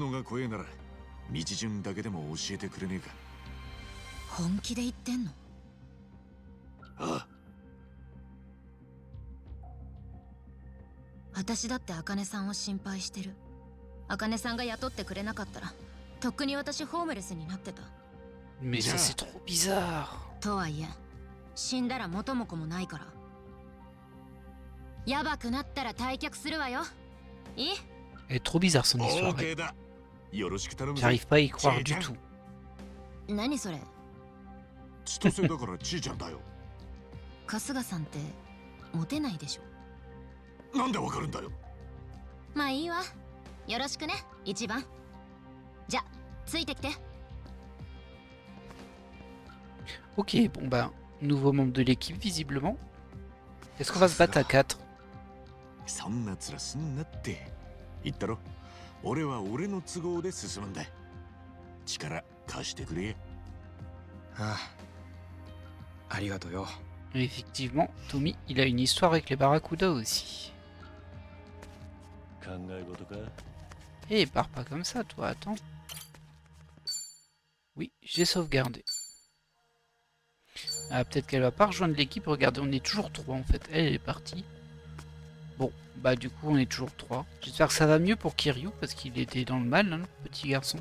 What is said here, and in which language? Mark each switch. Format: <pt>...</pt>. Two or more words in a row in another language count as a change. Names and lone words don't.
<ja>のが怖えなら道順だけでも教えてくれねえか？本気で言ってんの？ああ、私だって茜さんを心配してる。茜さんが雇ってくれなかったらとっくに私ホームレスになってた。</ja> <fr>Mais ça, Bien. c'est trop bizarre.</fr> <ja>とはいえ死んだら元も子もないから。やばくなったら退却するわよ。いい？</ja> <fr>Elle est trop bizarre son</fr> <ja>オ</ja> <fr>histoire.</fr> <ja>ーケーだ。よろしく頼むぜ。</ja> <fr>J'arrive pas à y croire du Tiens. tout.</fr> <ja>何それ？千歳だからちいちゃんだよ。春日さんってモテないでしょ。なんでわかるんだよ。まあいいわ。よろしくね、一番。じゃ、ついてきて。</ja> <fr>Ok, bon bah, nouveau membre de l'équipe visiblement. Est-ce qu'on va se battre à 4?</fr> <ja>そんな面すんなって言ったろ。俺は俺の都合で進むんだ。力貸してくれ。ああ、ありがとうよ。</ja> <fr>Et effectivement, Tommy, il a une histoire avec les Barracuda aussi.</fr> <ja>考え事か？</ja> <fr>Eh, pars pas comme ça, toi, attends. Oui, j'ai sauvegardé. Ah, peut-être qu'elle va pas rejoindre l'équipe. Regardez, on est toujours 3 en fait. Elle est partie. Bon, bah du coup, on est toujours 3. J'espère que ça va mieux pour Kiryu, parce qu'il était dans le mal, hein, le petit garçon.</fr>